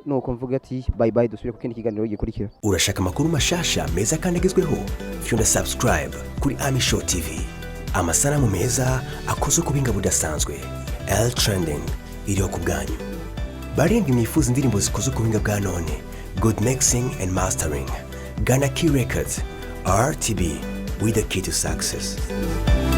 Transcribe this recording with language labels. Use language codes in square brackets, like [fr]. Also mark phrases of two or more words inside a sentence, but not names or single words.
[rn] Nuko mvuga ati [en] bye bye, [rn] dusubire ku kindi kiganiro gikurikira. Urashaka amakuru mashasha meza kandi agezweho? Fyonda subscribe kuri Amisho TV. Amasanamu meza akoze ku binga budasanzwe. L Trending iriho ku bwanyu. Baringa mwifuza indirimbo zikoze ku binga bwa none. [en] Good mixing and mastering. Ghana Key Records. RTB with the key to success.